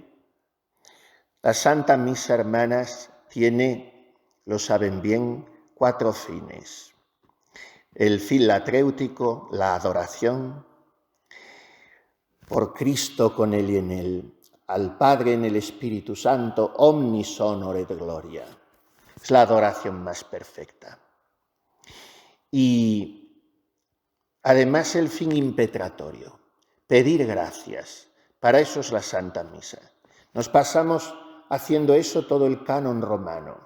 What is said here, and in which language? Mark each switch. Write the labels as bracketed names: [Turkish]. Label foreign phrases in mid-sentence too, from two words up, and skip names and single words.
[Spanish] La Santa Misa, hermanas, tiene, lo saben bien, 4 fines. El fin latréutico, la adoración por Cristo con Él y en Él, al Padre en el Espíritu Santo, [Latin] omnis honor et gloria. [Spanish] Es la adoración más perfecta. Y además el fin impetratorio, pedir gracias. Para eso es la Santa Misa. Nos pasamos haciendo eso todo el canon romano.